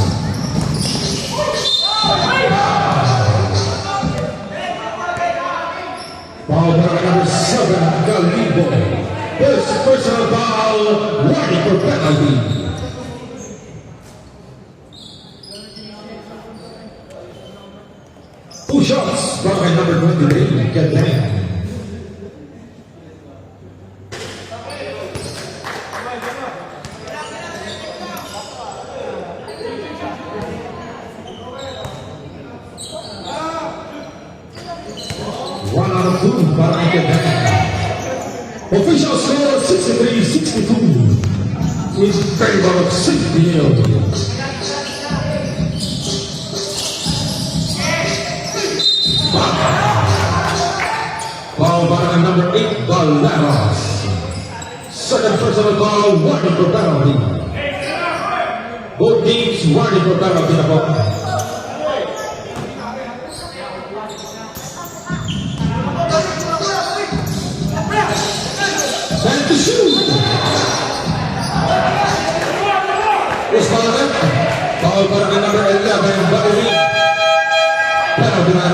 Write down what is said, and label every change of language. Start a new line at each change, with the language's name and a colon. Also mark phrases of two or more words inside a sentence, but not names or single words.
English: Foul
Filipino: para kay
English: number 7, Calibo. First personal foul, warning for penalty. Two shots
Filipino: para kay
English: number 23, Kedem. One out of two
Filipino: para kay
English: Kedem. Official score 63-62 in favor of Sigdiel. Foul
Filipino: para kay
English: number 8, Baleros. Second personal foul, warning for penalty. Both teams warning for penalty
Filipino: na po.
English: And to shoot. It's foul
Filipino: para kay
English: number 11, Valerie. Penalty na.